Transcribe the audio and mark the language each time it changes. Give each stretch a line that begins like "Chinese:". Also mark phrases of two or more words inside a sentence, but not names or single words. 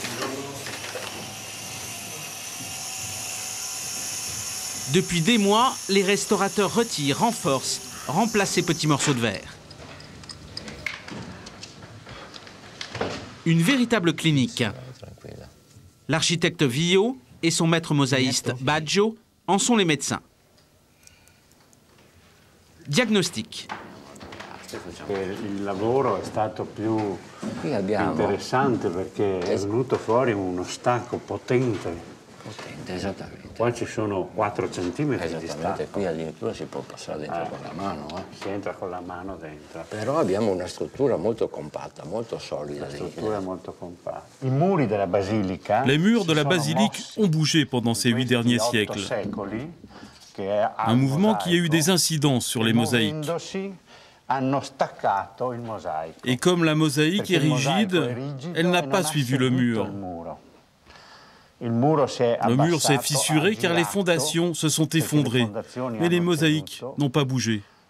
French: Depuis des mois, les restaurateurs retirent, renforcent, remplacent ces petits morceaux de verre. Une véritable clinique. L'architecte Vio et son maître mosaïste Baggio en sont les médecins. Diagnostic.
Italian: Il lavoro è stato più interessante perché è venuto fuori uno stacco potente. Esattamente. Qua ci sono 4 centimetri di stacco. Qui addirittura si può passare dentro con la mano. Si entra con la mano dentro. Però abbiamo una struttura molto compatta, molto solida. La struttura è molto compatta. I muri della basilica.
French: Les murs de la basilique ont bougé pendant ces 8 derniers siècles. Un mouvement qui a eu des incidences sur les mosaïques. Et comme la mosaïque est rigide, elle n'a pas suivi le mur. Le mur s'est fissuré car les fondations se sont effondrées, mais les mosaïques n'ont pas bougé.